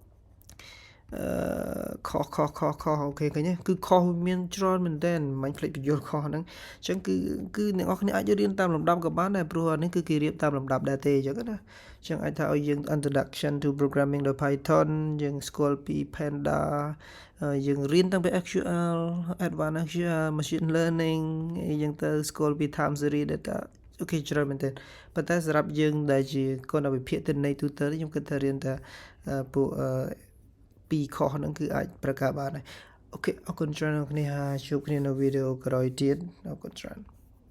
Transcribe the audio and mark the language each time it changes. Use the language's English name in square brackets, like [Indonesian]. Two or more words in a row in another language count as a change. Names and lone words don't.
[Khmer] ខុសអូខេឃើញទេគឺខុសមានច្រើនមែនតើមិនភ្លេចបញ្យល់ខុសហ្នឹងអញ្ចឹងគឺអ្នកនរគ្នាអាចរៀ នតាមលំដាប់ក៏បានដែរព្រោះអានេះគឺគេរៀបតាមលំដាប់ដែរទេអញ្ចឹងណាអញ្ចឹងអាចថាឲ្យយើង [English] introduction to programming [Khmer] ដោយ Python យើងស្គាល់ពី Pandas យើងរៀនតាំងពី SQL [English] advanced SQL machine learning [Khmer] យើងទៅស្គាល់ពី [English] time series data [Khmer] អូខេច្រើនមែនតើប៉ុន្តែសម្រាប់យើងដែលជាកូនវិភាគទិន្នន័យទូទៅខ្ញុំគិតថារៀនតែពួកពីខុសហ្នឹងគឺអាចប្រកាសបានហើយអូខេអរគុណច្រើនអ្នកនរគ្នាជួបគ្នានៅវីដេអូក្រោយទៀតអរគុណច្រើន